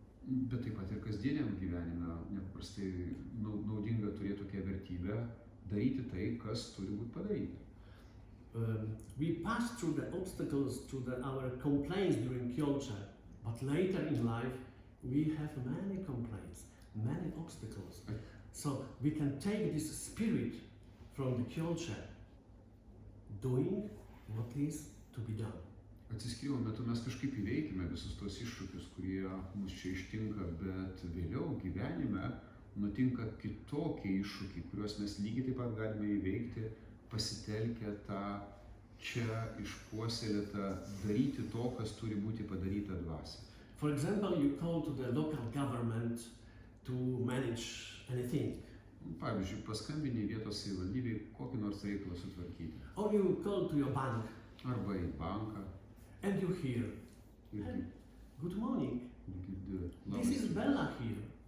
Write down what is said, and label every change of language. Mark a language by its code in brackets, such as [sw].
[lt] Bet taip pat ir kasdieniam gyvenime nepaprastai naudinga turėti tokią vertybę, daryti tai, kas turi būti padaryta. [en] We pass through the obstacles, our complaints during Kyocha, but later in life we have many complaints, many obstacles. So we can take this spirit from the Kyocha, doing what is to be done. [lt] Atsiskyrimo metu mes kažkaip įveikime visus tos iššūkius, kurie mus čia ištinka, bet vėliau gyvenime nutinka kitokie iššūkiai, kuriuos mes lygiai taip pat galime įveikti, pasitelkę tą čia išpuoselėtą daryti to, kas turi būti padaryta dvasia. [en] For example, you call to the local government to manage anything. [lt] Pavyzdžiui, paskambini vietos savivaldybei kokį nors reikalą sutvarkyti. [en] Or you call to your bank. [lt] Arba į banką. [en] And you hear, good morning, this is Bella here.